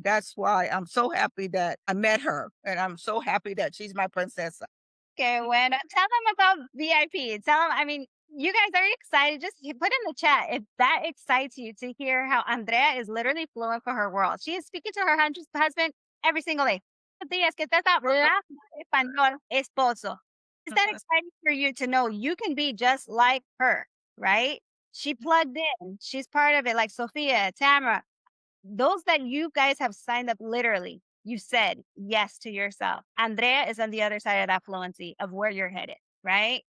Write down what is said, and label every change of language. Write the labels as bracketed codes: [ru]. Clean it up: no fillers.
[en] That's why I'm so happy that I met her, and I'm so happy that she's my princesa. Okay, bueno, tell them about VIP. Tell them, I mean, you guys are excited. Just put in the chat if that excites you to hear how Andrea is literally fluent for her world. She is speaking to her husband every single day. [es] Días que te está hablando español, esposo. [en] Is that exciting for you to know you can be just like her, right? She plugged in. She's part of it, like Sophia, Tamara. Those that you guys have signed up literally, you said yes to yourself. Andrea is on the other side of that fluency of where you're headed, right?